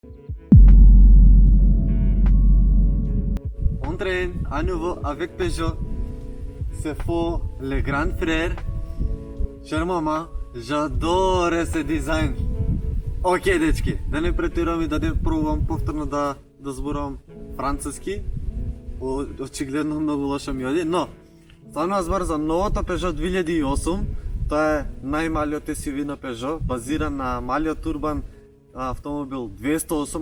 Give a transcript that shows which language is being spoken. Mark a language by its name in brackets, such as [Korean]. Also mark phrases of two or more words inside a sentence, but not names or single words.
[French] Entraîne à nouveau avec Peugeot. C'est faux, le grand frère. Chère maman, j'adore ce design. [Macedonian] Окей, дечки, да не претирам и да не пробвам повторно да зборувам француски. Очигледно многу лошо ми оди, но станува збор за новото Peugeot 2008. Тоа е најмалиот SUV на Peugeot, базиран на малиот урбан автомобил 208.